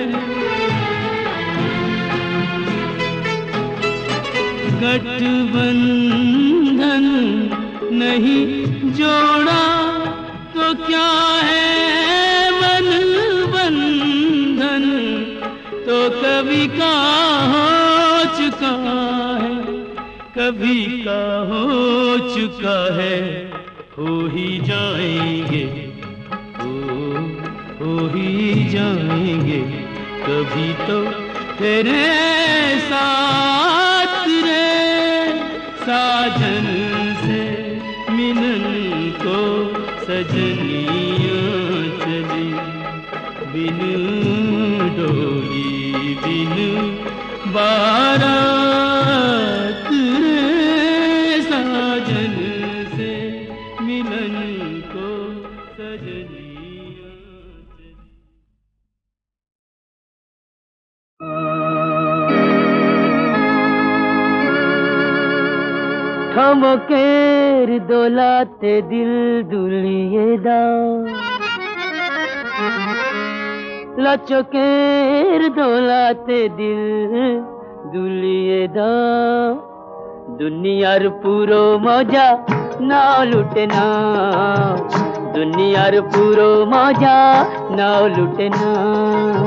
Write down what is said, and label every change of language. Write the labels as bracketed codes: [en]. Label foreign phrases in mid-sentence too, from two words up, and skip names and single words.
[hi] गठबंधन नहीं जोड़ा तो क्या है मन बंधन, तो कभी का हो चुका है, कभी का हो चुका है। हो ही जाएंगे, हो ही जाएंगे कभी तो तेरे साथ रे, साजन से मिलन को सजनियाँ चली, बिन डोली बिन बारात रे, साजन से मिलन को सजनियाँ चली। [bn] थमकेर দোলাতে দিল দুলিয়ে দাও, লচকের দোলাতে দিল দুলিয়ে দাও, দুনিয়ার পুরো মজা নাও লুটে নাও, দুনিয়ার পুরো মজা নাও লুটে নাও।